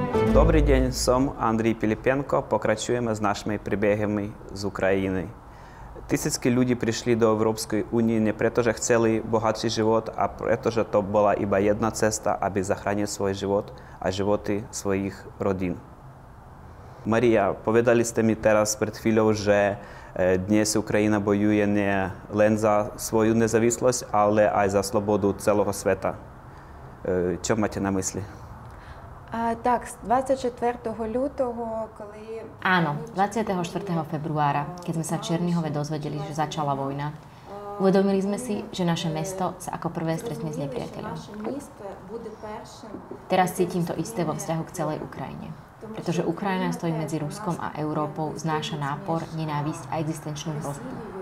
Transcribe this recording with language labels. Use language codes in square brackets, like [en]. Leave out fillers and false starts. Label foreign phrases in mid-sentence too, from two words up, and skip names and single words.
[uk] Добрий день, som Андрій Пилипенко. [sk] Pokračujeme s našimi príbehami z Ukrajiny. Tisícky ľudí prišli do Európskej únie nie preto, že chceli bohatší život, a preto, že to bola iba jedna cesta, aby zachránili svoj život a životy svojich rodín. Maria, povedali ste mi teraz pred chvíľou, že dnes Ukrajina bojuje nie len za svoju nezávislosť, ale aj za slobodu celého sveta. Čo máte na mysli? [uk] Так, з 24 lutého, коли... [sk] Áno, 24. februára, keď sme sa v Černihove dozvedeli, že začala vojna, uvedomili sme si, že naše mesto sa ako prvé stretne s nepriateľom. Teraz cítim to isté vo vzťahu k celej Ukrajine. Pretože Ukrajina stojí medzi Ruskom a Európou, znáša nápor, nenávisť a existenčnú hrozbu.